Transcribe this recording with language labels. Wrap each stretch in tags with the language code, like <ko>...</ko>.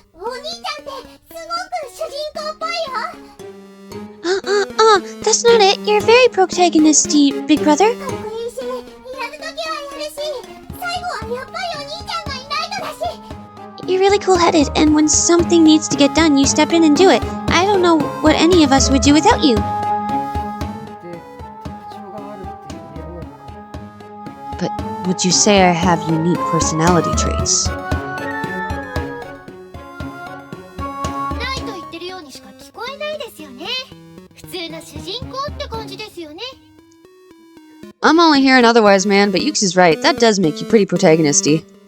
<ja>お兄ちゃんってすごく主人公っぽいよ。</ja> <en>That's not it. You're very protagonisty, big brother.</en> <ja>かっこいいし、やるときはやるし、最後はやっぱりお兄ちゃんがいないとだし。</ja> <en>You're really cool-headed, and when something needs to get done, you step in and do it. I don't know what any of us would do without you.</en> <ja>で、特徴があるって言えるのか。</ja> <en>But would you say I have unique personality traits?</en> <ja>ないと言ってるようにしか聞こえないですよね。普通の主人公って感じですよね。</ja> <en>I'm only hearing otherwise, man, but Yukes is right. That does make you pretty protagonisty.</en>